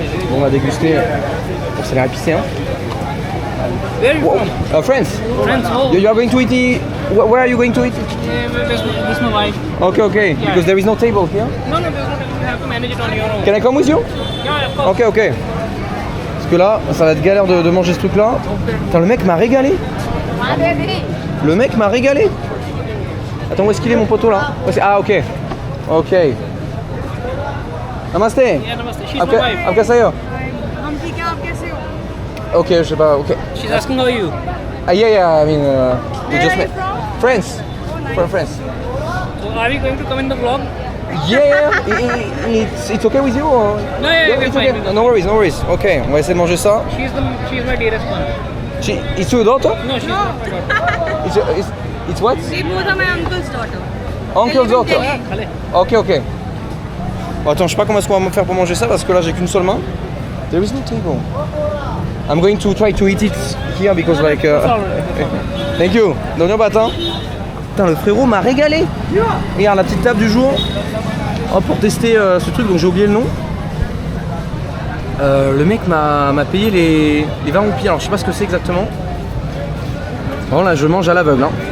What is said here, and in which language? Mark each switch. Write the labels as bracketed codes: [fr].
[fr] Bon, on va déguster. Bon, ça a l'air épicé, hein? [en] Where are you from? France. Friends, oh. You are going to eat... Where are you going to eat? This is my wife. Okay. Yeah. Because there is no table here. No, there's no. You have to manage it on your own. Can I come with you? Yeah, of course. Ok. [fr] Parce que là, ça va être galère de manger ce truc là. Putain, le mec m'a régalé. Le mec m'a régalé. Attends, où est-ce qu'il est mon poteau là? Ah, ok. [hi] Namaste. [en] Yeah, namaste. She's my wife. [hi] आपका सही हो? [fr] Ok, je sais pas, ok. [en] She's asking how are you. Yeah, I mean, we just met. France. From France. So are we going to come in the vlog? Yeah, it's okay with you? Or? No, yeah, we're it's fine. okay. No worries. [fr] Ok, on va essayer de manger ça. [en] She's my dearest one. It's your daughter? No, she's not my daughter. It's what? They both are my uncle's daughter. Uncle's daughter. [fr] Allez. Ok. Bon, attends, je sais pas comment est-ce qu'on va me faire pour manger ça parce que là j'ai qu'une seule main. [en] There is no table. I'm going to try to eat it here because like. Thank you. Dhanyabad. [fr] Putain, le frérot m'a régalé. Regarde la petite table du jour. Oh, pour tester ce truc, donc j'ai oublié le nom. Le mec m'a payé les 20 roupies. Alors je sais pas ce que c'est exactement. Bon là je mange à l'aveugle. Hein.